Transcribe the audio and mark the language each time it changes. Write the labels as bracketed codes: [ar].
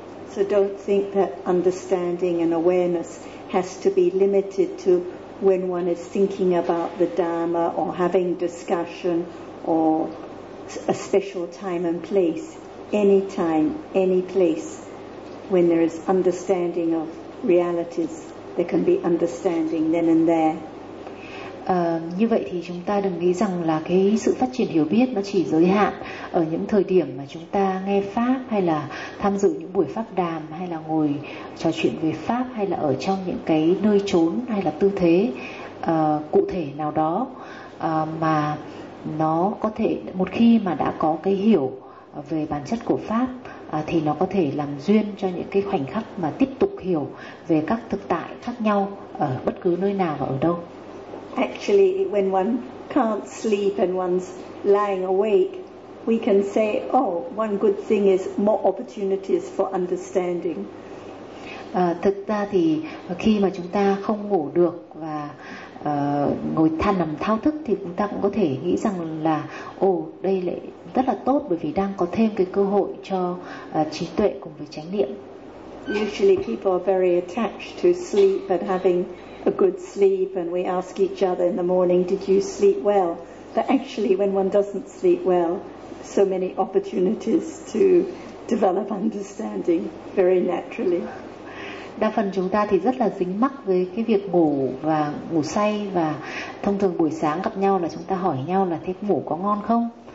[en] So don't think that understanding and awareness has to be limited to when one is thinking about the Dharma or having discussion or a special time and place. Any time, any place, when there is understanding of realities, there can be understanding then and there. [vi] Như vậy thì chúng ta đừng nghĩ rằng là cái sự phát triển hiểu biết nó chỉ giới hạn ở những thời điểm mà chúng ta nghe pháp, hay là tham dự những buổi pháp đàm, hay là ngồi trò chuyện về pháp, hay là ở trong những cái nơi chốn hay là tư thế cụ thể nào đó, mà nó có thể, một khi mà đã có cái hiểu về bản chất của pháp, thì nó có thể làm duyên cho những cái khoảnh khắc mà tiếp tục hiểu về các thực tại khác nhau ở bất cứ nơi nào và ở đâu. [en] Actually, when one can't sleep and one's lying awake, we can say, oh, one good thing is more opportunities for understanding. [vi] Thực ra thì khi mà chúng ta không ngủ được và ngồi than nằm thao thức thì chúng ta cũng có thể nghĩ rằng là đây lại rất là tốt, bởi vì đang có thêm cái cơ hội cho trí tuệ cùng với chánh niệm. [en] Usually people are very attached to sleep and having a good sleep, and we ask each other in the morning, did you sleep well? But actually when one doesn't sleep well, so many opportunities to develop understanding very naturally. [vi] Đa phần chúng ta thì rất là dính mắc với cái việc ngủ và ngủ say, và thông thường buổi sáng gặp nhau là chúng ta hỏi nhau là thế ngủ có ngon không?